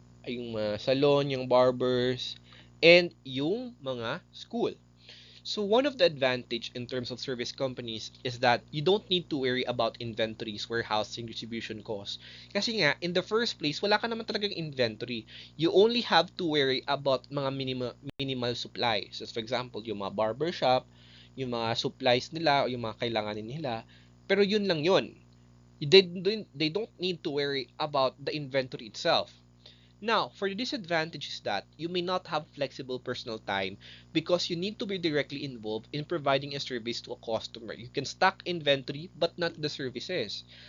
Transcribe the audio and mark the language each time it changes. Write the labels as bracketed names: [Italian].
[Filipino] Ay, yung mga salon, yung barbers, and yung mga school. [English] So one of the advantage in terms of service companies is that you don't need to worry about inventories, warehousing, distribution costs. Kasi nga, in the first place, wala ka naman talagang inventory. You only have to worry about mga minimal supply. [Filipino] So for example, yung mga barber shop, yung mga supplies nila, o yung mga kailanganin nila. Pero yun lang yun. [English] They don't need to worry about the inventory itself. Now, for the disadvantage is that you may not have flexible personal time because you need to be directly involved in providing a service to a customer. You can stock inventory but not the services.